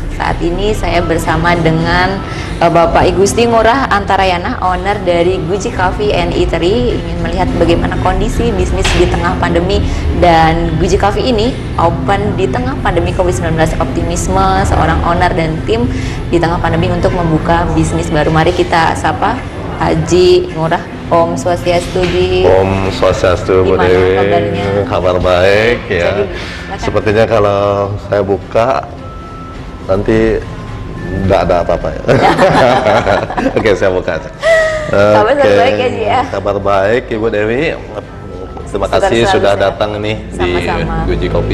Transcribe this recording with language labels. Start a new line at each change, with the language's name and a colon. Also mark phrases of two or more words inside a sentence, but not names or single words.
Indonesian: Saat ini saya bersama dengan Bapak Igusti Ngurah Antarayana, owner dari Guji Coffee and Eatery, ingin melihat bagaimana kondisi bisnis di tengah pandemi. Dan Guji Coffee ini open di tengah pandemi COVID-19, optimisme seorang owner dan tim di tengah pandemi untuk membuka bisnis baru. Mari kita sapa Haji Ngurah.
Sanskrit: Om Swastiastu,
Indonesian: Ji.
Sanskrit: Om Swastiastu, Bu Dewi.
Indonesian: Kabar baik ya. Jadi, sepertinya kalau saya buka nanti nggak ada apa-apa ya. Oke, saya buka aja. Kabar baik ya, Ji ya. Kabar baik, Ibu Dewi. Terima kasih sudah datang nih di Guji Coffee.